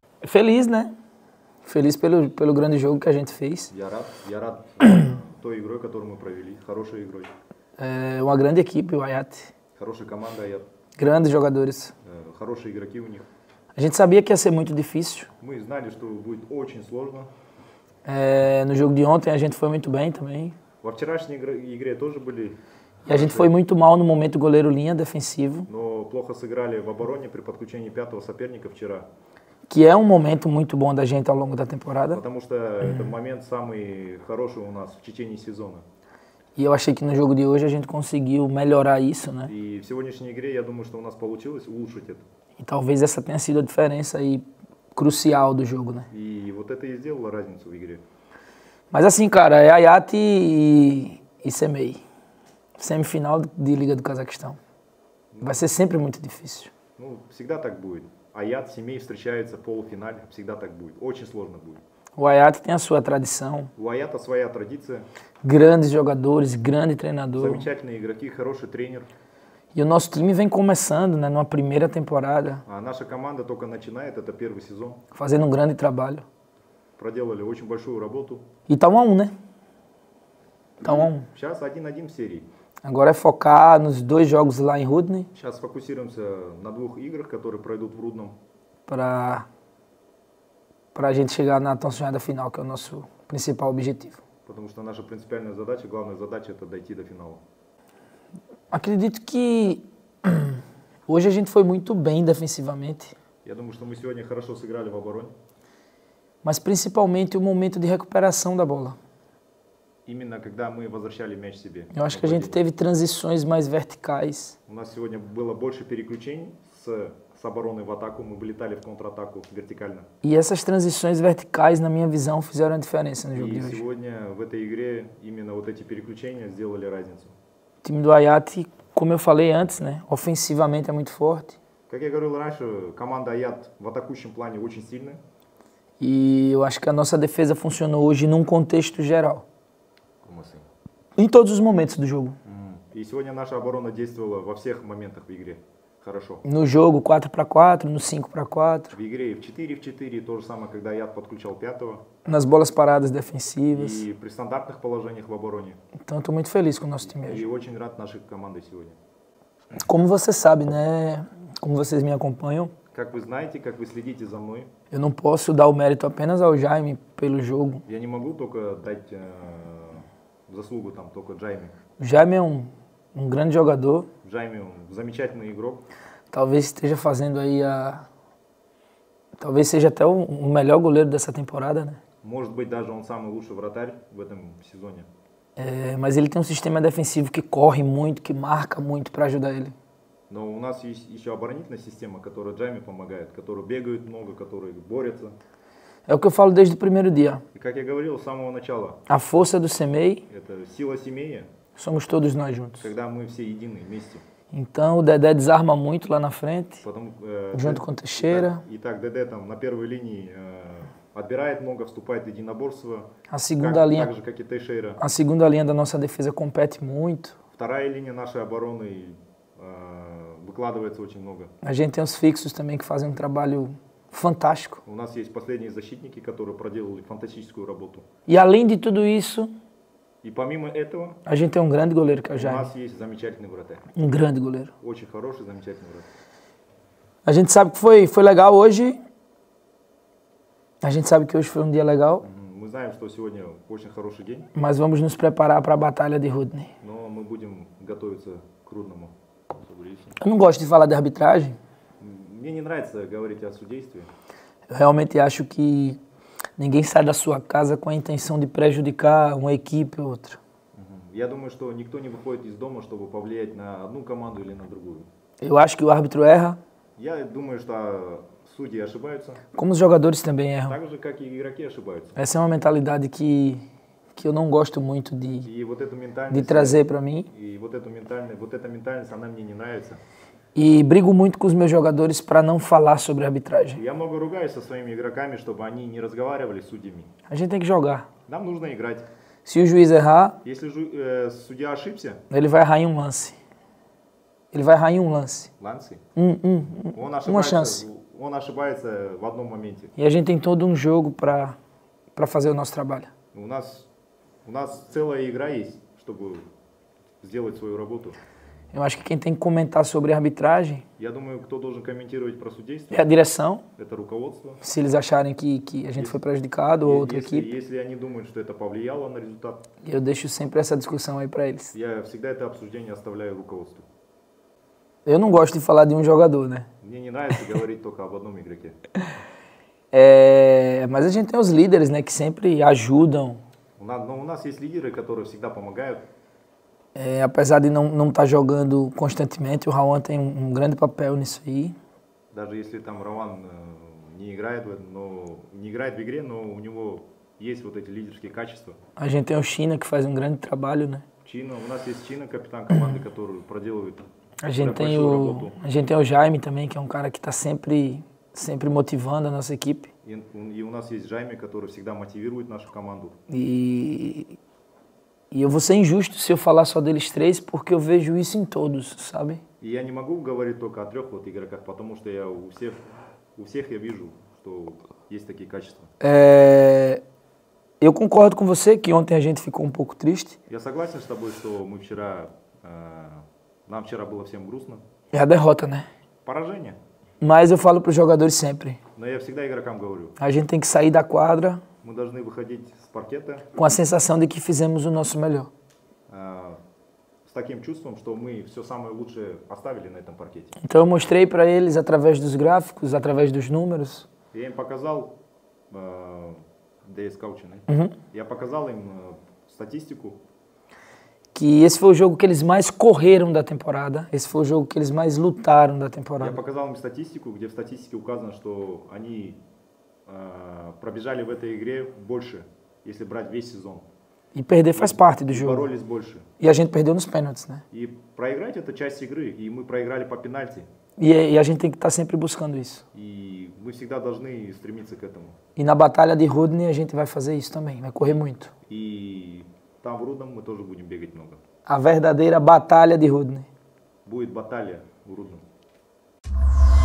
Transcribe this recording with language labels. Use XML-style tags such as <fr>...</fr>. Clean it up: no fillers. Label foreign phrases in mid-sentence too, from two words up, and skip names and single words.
<pt>Feliz, né? Feliz pelo grande jogo que a gente fez.</pt> <ru>Я рад той игрой, которую мы провели. Хорошей игрой.</ru> <pt>É uma grande equipe, o Ayat.</pt> <ru>Хорошая команда Аят.</ru> <pt>Grandes jogadores.</pt> <ru>Хорошие игроки у них.</ru> <pt>A gente sabia que ia ser muito difícil.</pt> <ru>Мы знали, что будет очень сложно.</ru> <pt>No jogo de ontem a gente foi muito bem também.</pt> <ru>Во вчерашней игре тоже были.</ru> <pt>E a gente foi muito mal no momento goleiro linha defensivo.</pt> <ru>Но плохо сыграли в обороне при подключении пятого соперника вчера.</ru> <pt>Que é um momento muito bom da gente ao longo da temporada.</pt> <ru>Потому что это момент самый хороший у нас в течение сезона.</ru> <pt>E eu achei que no jogo de hoje a gente conseguiu melhorar isso, né?</pt> <ru>И в сегодняшней игре я думаю, что у нас получилось улучшить это.</ru> <pt>E talvez essa tenha sido a diferença aí crucial do jogo, né?</pt> <ru>И вот это и сделало разницу в игре.</ru> <pt>Mas assim, cara, é Ayat e Semei. Semifinal de Liga do Cazaquistão. Vai ser sempre muito difícil.</pt> <ru>Ну, всегда так будет. Аят, Семей встречаются в полуфинале. Всегда так будет. Очень сложно будет.</ru> <pt>O Ayat tem a sua tradição.</pt> <ru>У Аята своя традиция.</ru> <pt>Grandes jogadores, grande treinador.</pt> <ru>Замечательные игроки, хороший тренер.</ru> <pt>E o nosso time vem começando, né, numa primeira temporada.</pt> <ru>А наша команда только начинает, это первый сезон.</ru> <pt>Fazendo um grande trabalho.</pt> <ru>Проделали очень большую работу.</ru> <pt>E tá 1-1, né? Tá 1-1.</pt> <ru>Сейчас 1-1 в серии.</ru> <pt>Agora é focar nos 2 jogos lá em Rudny.</pt> <ru>Сейчас фокусируемся на 2 играх, которые пройдут в Рудном.</ru> <pt>Pra a gente chegar na tão sonhada final, que é o nosso principal objetivo.</pt> <ru>Потому что наша принципиальная задача, главная задача, это дойти до финала.</ru> <pt>Acredito que hoje a gente foi muito bem defensivamente.</pt> <ru>Я думаю, что мы сегодня хорошо сыграли в обороне.</ru> <pt>Mas principalmente o momento de recuperação da bola.</pt> <ru>Именно когда мы возвращали мяч себе.</ru> <pt>Eu acho que a gente teve transições mais verticais.</pt> <ru>У нас сегодня было больше переключений с обороны в атаку, мы вылетали в контратаку вертикально.</ru> <pt>E essas transições verticais, na minha visão, fizeram a diferença no jogo</pt> <ru>И</ru> <pt>de hoje.</pt> <ru>сегодня в этой игре именно вот эти переключения сделали разницу.</ru> <pt>O time do Ayat, como eu falei antes, né, ofensivamente é muito forte.</pt> <ru>Как я говорил раньше, команда Аят в атакующем плане очень сильная.</ru> <pt>E eu acho que a nossa defesa funcionou hoje num contexto geral. Como assim? Em todos os momentos do jogo.</pt> <ru>И сегодня наша оборона действовала во всех моментах в игре. Хорошо.</ru> <pt>No jogo 4-4, no 5-4.</pt> <ru>В игре в 4-4, то же самое, когда Аят подключал пятого.</ru> <pt>Nas bolas paradas defensivas.</pt> <ru>И при стандартных положениях в обороне.</ru> <pt>Então eu tô muito feliz com o nosso time</pt> <ru>И</ru> <pt>hoje.</pt> <ru>очень рад нашей командой сегодня.</ru> <pt>Como você sabe, né? Como vocês me acompanham,</pt> <ru>Как вы знаете, как вы следите за мной,</ru> <pt>eu não posso dar o mérito apenas ao Jaime pelo jogo.</pt> <ru>я не могу только дать заслугу там только Джайме.</ru> <pt>O Jaime é um grande jogador.</pt> <ru>Джайме он замечательный игрок.</ru> <pt>Talvez esteja fazendo aí talvez seja até o melhor goleiro dessa temporada, né?</pt> <ru>Может быть, даже он самый лучший вратарь в этом сезоне.</ru> <pt>Mas ele tem um sistema defensivo que corre muito, que marca muito para ajudar ele.</pt> <ru>Но у нас есть еще оборонительная система, которая Джайме помогает, которые бегают много, которые борются.</ru> <pt>É o que eu falo desde o primeiro dia.</pt> <ru>И как я говорил с самого начала,</ru> <pt>A força do Semei</pt> <ru>это сила семьи,</ru> <pt>somos todos nós juntos.</pt> <ru>когда мы все едины вместе.</ru> <pt>Então o Dedé desarma muito lá na frente,</pt> <ru>Потом,</ru> <pt>junto com o Teixeira.</pt> <ru>Итак, ДД там на первой линии отбирает много, вступает в единоборство,</ru> <pt>A segunda linha,</pt> <ru>так же, как и Тейшейра.</ru> <pt>a segunda linha da nossa defesa compete muito.</pt> <ru>Вторая линия нашей обороны выкладывается очень много.</ru> <pt>A gente tem os fixos também que fazem um trabalho fantástico.</pt> <ru>У нас есть последние защитники, которые проделали фантастическую работу.</ru> <pt>E além de tudo isso,</pt> <ru>И помимо этого,</ru> <pt>a gente tem um grande goleiro que é o</pt> <ru>у</ru> <pt>Jaime.</pt> <ru>нас есть замечательный вратарь.</ru> <pt>Um grande goleiro.</pt> <ru>Очень хороший, замечательный вратарь.</ru> <pt>A gente sabe que foi legal hoje. A gente sabe que hoje foi um dia legal.</pt> <ru>Мы знаем, что сегодня очень хороший день,</ru> <pt>Mas vamos nos preparar para a batalha de Rudny.</pt> <ru>но мы будем готовиться к Рудному.</ru> <pt>Eu não gosto de falar de arbitragem.</pt> <ru>Мне не нравится говорить о судействе.</ru> <pt>Eu realmente acho que ninguém sai da sua casa com a intenção de prejudicar uma equipe ou outra.</pt> <ru>Я думаю, что никто не выходит из дома, чтобы повлиять на одну команду или на другую.</ru> <pt>Eu acho que o árbitro erra,</pt> <ru>Я думаю, что судьи ошибаются,</ru> <pt>como os jogadores também erram.</pt> <ru>так же, как и игроки ошибаются.</ru> <pt>Essa é uma mentalidade que eu não gosto muito de</pt> <ru>И вот эту ментальность,</ru> <pt>trazer para mim.</pt> <ru>и вот эта ментальность, она мне не нравится.</ru> <pt>E brigo muito com os meus jogadores para não falar sobre arbitragem.</pt> <ru>Я много ругаюсь со своими игроками, чтобы они не разговаривали с судьями.</ru> <pt>A gente tem que jogar.</pt> <ru>Нам нужно играть.</ru> <pt>Se o juiz errar,</pt> <ru>Если судья ошибся,</ru> <pt>ele vai errar em um lance. Ele vai errar em um lance.</pt> <ru>Ланси,</ru> <pt>Um,</pt> <ru>он</ru> <pt>uma</pt> <ru>ошибается,</ru> <pt>chance.</pt> <ru>он ошибается в одном моменте.</ru> <pt>E a gente tem todo um jogo para fazer o nosso trabalho.</pt> <ru>У нас целая игра есть, чтобы сделать свою работу.</ru> <pt>Eu acho que quem tem que comentar sobre a arbitragem</pt> <ru>Я думаю, кто должен комментировать про судейство,</ru> <pt>é a direção,</pt> <ru>это руководство.</ru> <pt>se eles acharem que a gente foi prejudicado ou outra</pt> <ru>Если,</ru> <pt>equipe.</pt> <ru>если они думают, что это повлияло на результат,</ru> <pt>Eu deixo sempre essa discussão aí para eles.</pt> <ru>я всегда это обсуждение оставляю руководству.</ru> <pt>Eu não gosto de falar de um jogador, né?</pt> <ru>Мне не нравится говорить только об одном игроке.</ru> <pt>Mas a gente tem os líderes, né, que sempre ajudam.</pt> <ru>Но у нас есть лидеры, которые всегда помогают.</ru> <pt>Apesar de não estar jogando constantemente, o Rauan tem um grande papel nisso aí.</pt> <ru>Даже если там Раван не играет в игре, но у него есть вот эти лидерские качества.</ru> <pt>A gente tem o China, que faz um grande trabalho, né?</pt> <ru>У нас есть Чина, капитан команды, который проделывает</ru> <pt>A gente tem</pt> <ru>большую работу.</ru> <pt>o Jaime também, que é um cara que está sempre motivando a nossa equipe.</pt> <ru>И у нас есть Джайми, который всегда мотивирует нашу команду.</ru> <pt>E eu vou ser injusto se eu falar só deles três, porque eu vejo isso em todos, sabe?</pt> <ru>И я не могу говорить только о трех вот игроках, потому что я у всех я вижу, что есть такие качества.</ru> <pt>Eu concordo com você que ontem a gente ficou um pouco triste.</pt> <ru>Я согласен с тобой, что нам вчера было всем грустно.</ru> <pt>É a derrota, né?</pt> <ru>Поражение.</ru> <pt>Mas eu falo para os jogadores sempre.</pt> <ru>Но я всегда игрокам говорю,</ru> <pt>A gente tem que sair da quadra</pt> <ru>мы должны выходить с паркета</ru> <pt>com a sensação de que fizemos o nosso melhor.</pt> <ru>с таким чувством, что мы все самое лучшее оставили на этом паркете.</ru> <pt>Então eu mostrei para eles através dos gráficos, através dos números,</pt> <ru>Я им показал, DS Coach, né? Я показал им статистику,</ru> <pt>que esse foi o jogo que eles mais correram da temporada, esse foi o jogo que eles mais lutaram da</pt> <ru>я</ru> <pt>temporada.</pt> <ru>показал им статистику, где в статистике указано, что они пробежали в этой игре больше, если брать весь сезон.</ru> <pt>E perder faz parte do</pt> <ru>И</ru> <pt>jogo.</pt> <ru>боролись больше.</ru> <pt>E a gente perdeu nos pênaltis, né?</pt> <ru>И проиграть это часть игры, и мы проиграли по пенальти.</ru> <pt>E a gente tem que estar sempre buscando isso.</pt> <ru>И мы всегда должны стремиться к этому.</ru> <pt>E na batalha de Rudney a gente vai fazer isso também, vai correr muito.</pt> <ru>И там в Рудном мы тоже будем бегать много.</ru> <pt>A verdadeira batalha de Rudney.</pt> <ru>Будет баталия в Рудном.</ru>